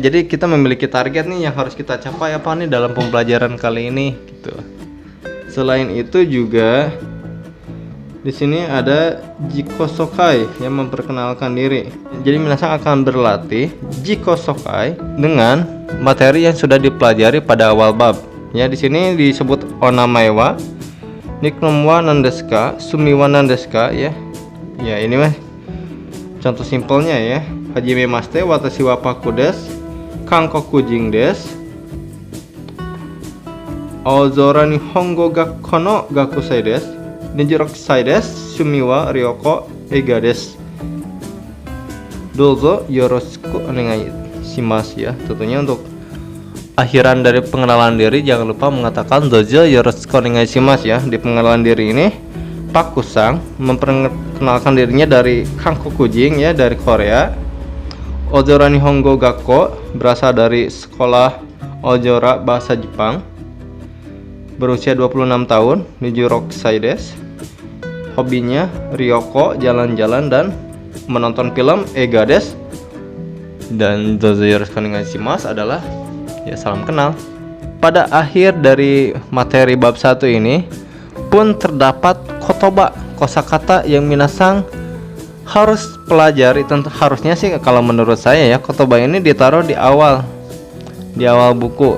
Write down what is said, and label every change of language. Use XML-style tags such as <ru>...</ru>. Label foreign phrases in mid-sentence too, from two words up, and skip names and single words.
<id>Jadi kita memiliki target nih yang harus kita capai apa nih dalam pembelajaran kali ini gitu. Selain itu juga Di sini ada Jikosokai yang memperkenalkan diri. Jadi minasan akan berlatih Jikosokai dengan materi yang sudah dipelajari pada awal bab. Ya, di sini disebut</id> <ja>お名前は、ニックネームは何ですか、住みは何ですか ya.</ja> <id>Ya, ini mah contoh simpelnya ya.</id> <ja>はじめまして、私はパクです、韓国人です. 大空日本語学校の学生です. 二十六歳です。趣味は旅行映画です. どうぞよろしくお願いします ya.</ja> <id>Tentunya untuk akhiran dari pengenalan diri jangan lupa mengatakan</id> <ja>どうぞよろしくお願いします</ja> <id>ya. Di pengenalan diri ini Paku-san memperkenalkan dirinya dari Kankokujin ya, dari Korea. Ojora Nihongo Gakko berasal dari sekolah Ojora bahasa Jepang. Berusia 26 tahun,</id> <ja>二十六歳です.</ja> <id>Hobinya Ryoko, jalan-jalan dan menonton film</id> <ja>映画です.</ja> <id>Dan</id> <ja>どうぞよろしくお願いします</ja> <id>adalah ya salam kenal. Pada akhir dari materi bab 1 ini pun terdapat kotoba, kosakata yang minasan harus pelajari. Tentu harusnya sih kalau menurut saya ya, kotoba ini ditaruh di awal buku.</id>